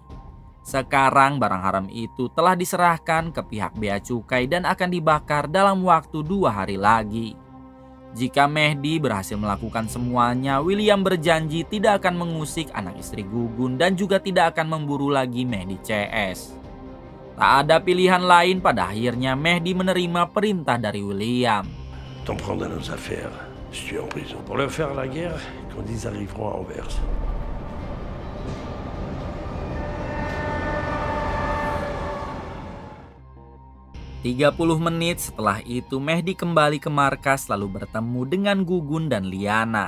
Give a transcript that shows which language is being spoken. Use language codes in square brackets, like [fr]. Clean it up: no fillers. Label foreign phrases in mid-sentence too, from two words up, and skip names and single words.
[id] Sekarang barang haram itu telah diserahkan ke pihak bea cukai dan akan dibakar dalam waktu 2 hari lagi. Jika Mehdi berhasil melakukan semuanya, William berjanji tidak akan mengusik anak istri Gugun dan juga tidak akan memburu lagi Mehdi CS. Tak ada pilihan lain, pada akhirnya Mehdi menerima perintah dari William. [fr] T'en prendre à nos affaires, je suis en prison. Pour leur faire la guerre, quand ils arriveront à Anvers. [id] 30 menit setelah itu Mehdi kembali ke markas lalu bertemu dengan Gugun dan Liana.